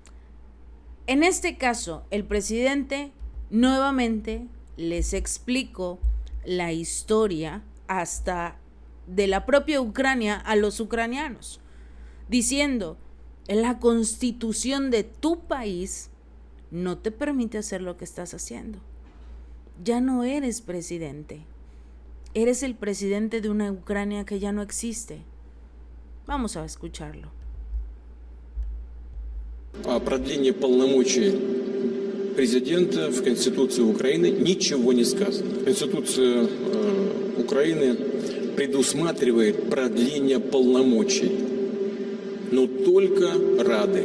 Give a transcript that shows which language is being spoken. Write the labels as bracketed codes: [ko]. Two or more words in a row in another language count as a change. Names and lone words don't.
[es] En este caso, el presidente nuevamente les explicó la historia hasta de la propia Ucrania a los ucranianos, diciendo: la constitución de tu país no te permite hacer lo que estás haciendo. Ya no eres presidente. Eres el presidente de una Ucrania que ya no existe. Vamos a escucharlo. [ru] О продлении полномочий президента в Конституции Украины ничего не сказано. Конституция Украины предусматривает продление полномочий, но только Рады.